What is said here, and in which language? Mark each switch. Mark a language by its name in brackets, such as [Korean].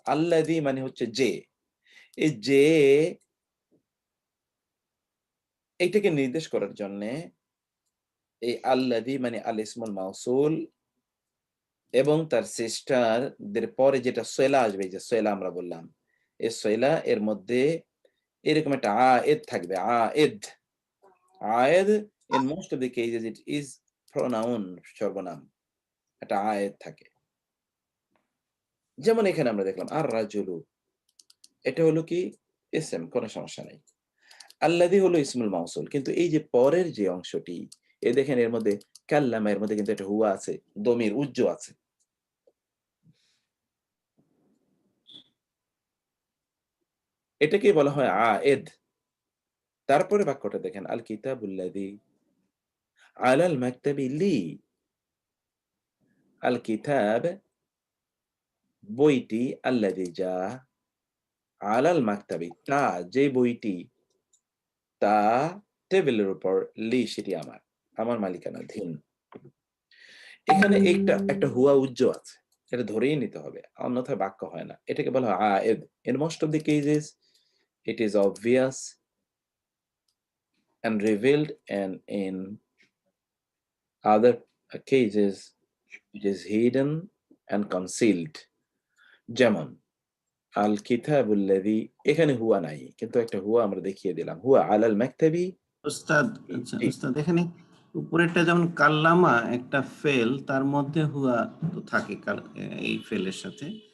[Bangla] আল্লাযী মানে হচ্ছে যে। এই যে এইটাকে নির্দেশ করার জন্য এই আল্লাযী মানে আল ইসমুল মাউসুল এবং তার সিস্টারদের পরে যেটা সয়লা আসবে, এই যে সয়লা আমরা বললাম, এই সয়লা এর মধ্যে এরকম একটা আয়েদ থাকবে। Ayed, Ayed [English] in most of the cases it is pronoun, [Bangla] সর্বনাম। একটা আয়েদ থাকে। যেমন এখানে আমরা দেখলাম আর রাজুলু, এটা হলো কি ইসম, কোনো সমস্যা নাই। আল্লাযী হলো ইসমুল মাউসুল, কিন্তু এই যে পরের যে অংশটি, এই দেখেন এর মধ্যে কাল্লামা, এর মধ্যে কিন্তু একটা হুয়া আছে, দমির উজ্জ আছে। এটাকে বলা হয় আয়েদ। তারপরে বাক্যটা দেখেন [Arabic] আল কিতাবুল্লাযী আলাল মাকতাবি লি। [Bangla] আল কিতাব বইটি, আল্লাযী যা, আলাল মাকতাবি তা, যে বইটি, তা টেবিলের উপর, লি সেটি আমার, আমার মালিকানাধীন। এখানে একটা হুয়া উজ্জ আছে, এটা ধরেই নিতে হবে, অন্যথায় বাক্য হয় না। এটাকে বলা হয় Ayed. [English] In most of the cases it is obvious and revealed, and in other cases it is hidden and concealed. [Bangla] যেমন আল কিতাবুল্লাযী, এখানে হুয়া নাই, কিন্তু একটা হুয়া আমরা দেখিয়ে দিলাম। [Arabic] হুয়া আলাল মাকতাবি। [Bangla] উস্তাদ, আচ্ছা উস্তাদ, এখানে উপরেরটা যেমন কাল্লামা একটা ফেল, তার মধ্যে হুয়া তো থাকে এই ফেলের সাথে।